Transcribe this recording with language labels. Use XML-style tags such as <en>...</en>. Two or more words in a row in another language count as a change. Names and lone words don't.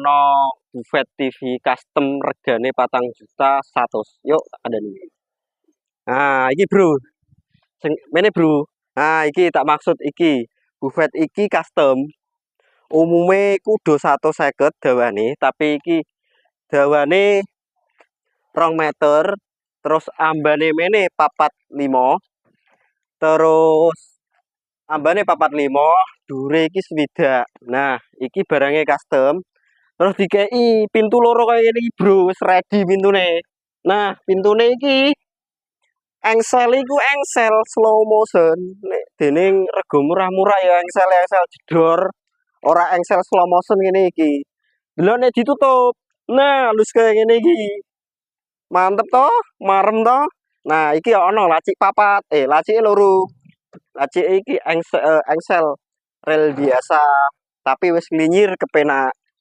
<jv>ono Buffet TV custom regane 4.100.000.</jv> <id>Yuk ada nih. Nah,</id> <jv>iki bro. Sing mene bro. Nah, iki tak maksud iki. Buffet iki custom. Umume kudu 150 dawane, tapi iki dawane 2 meter, terus ambane mene 45, terus ambane 45, dure iki 60. Nah, iki barangnya custom. Terus dikei pintu loro kaya ngene iki, bro. Wis ready pintune. Nah, pintune iki engsel iku engsel</jv> <en>slow motion.</en> <jv>Nek dening rego murah-murah ya engsel jedor. Ora engsel</jv> <en>slow motion</en> <jv>ngene iki. Delok nek ditutup. Nah, halus kaya ngene iki. Mantep toh, marem toh. Nah, iki ya ono laci papat, lacike loro. Lacike iki engsel rel biasa, tapi wis nglinyir kepenak.</jv>